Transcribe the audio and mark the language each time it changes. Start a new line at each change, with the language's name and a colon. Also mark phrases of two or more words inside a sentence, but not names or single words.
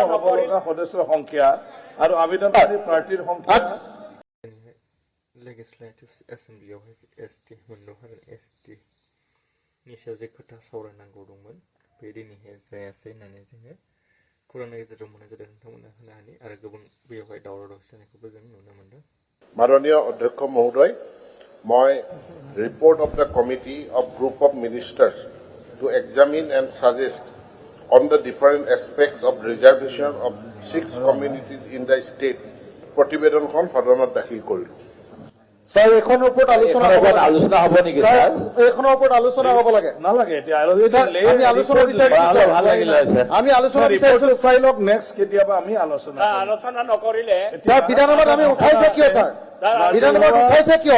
Assamese: হ'ব লগা সদস্যৰ সংখ্যা আৰু আবেদনকাৰী প্ৰাৰ্থীৰ সংখ্যা
English: Legislative Assemblyयावहाय
Bodo: एसटि मोननो हागोन एसटि नि सायाव जे खोथा सावरायनांगौ दंमोन बे दिनैहाय जायासै होननानै जोङो खौरांनि गेजेरजों मोननाय जादों नोंथांमोना होनो हानि आरो गुबुन बेयावहाय दावराव दावसि जानायखौबो जों नुनो मोनदों
Hindi: माननीय अध्यक्ष महोदय मैं
English: report of the committee of group of ministers to examine and suggest on the different aspects of reservation of 6 communities in the state
Assamese: প্ৰতিবেদনখন সদনত দাখিল কৰিলো স্যার এখনৰ ওপৰত আলোচনা হ'ব নেকি স্যার এখনৰ ওপৰত আলোচনা হ'ব লাগে নালাগে এতিয়া আমি আলোচনা বিচাৰিছো ভাল লাগিলে স্যার আমি আলোচনা বিচাৰিছো চাই লওক নেক্সট কেতিয়াবা আমি আলোচনা নকৰিলে বিধানসভাত আমি উঠাইছে কিয় স্যার বিধানসভাত উঠাইছে কিয়